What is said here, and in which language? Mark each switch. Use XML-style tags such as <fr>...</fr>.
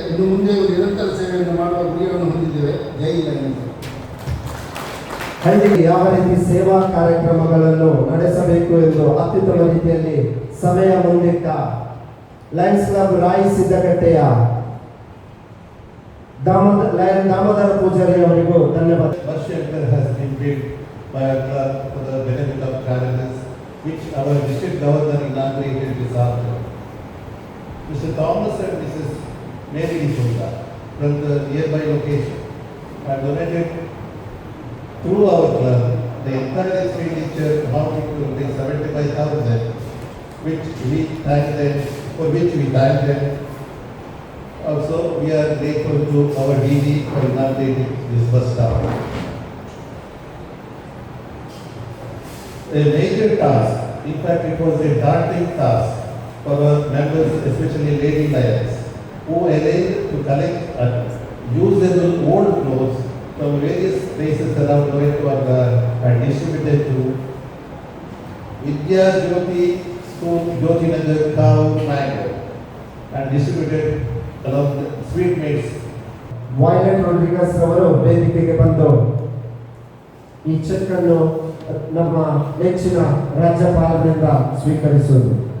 <kn>ಇನ್ನು ಮುಂದೆ ನಿರಂತರ ಸೇವೆಯನ್ನು ಮಾಡುವ ಗುರಿಯನ್ನು ಹೊಂದಿದ್ದೇವೆ. ಜೈ ಲಯನ್ಸ್. ಹಳ್ಳಿಗೆ ಯಾವ ರೀತಿ ಸೇವಾ ಕಾರ್ಯಕ್ರಮಗಳನ್ನು ನಡೆಸಬೇಕು ಎಂದು ಅತ್ಯುತ್ತಮ ರೀತಿಯಲ್ಲಿ ಸಮಯ ಮುಂದಿಟ್ಟ ಲಯನ್ಸ್ ಕ್ಲಬ್ ರಾಯಿ ಸಿದ್ದಗಟ್ಟೆಯ ದಾಮೋದರ ಪೂಜಾರಿ ಅವರಿಗೂ ಧನ್ಯವಾದ.</kn> <en>Bus shelter has been built by our club for the benefit of travelers, which our district governor inaugurated this afternoon. Mr. Thomas and Mrs. Mary D'Souza from the nearby location have donated through our club the entire expenditure amounting to 75,000, for which we thank them. Also, we are grateful to our DD for inaugurating this bus stop. A major task, in fact it was a daunting task for our members, especially Lady Lions, who arranged to collect usable old clothes from various places around Loretto and distributed to Vidya Jyoti School, Jyoti Nagar, Cow, Mango, and distributed along the sweetmeats.</en> <kn>Violet Rodrigues ಅವರು ವೇದಿಕೆಗೆ ಬಂದು ಈ check ಅನ್ನು ನಮ್ಮ ನೆಚ್ಚಿನ ರಾಜ್ಯಪಾಲರಿಂದ ಸ್ವೀಕರಿಸುವುದು.</kn>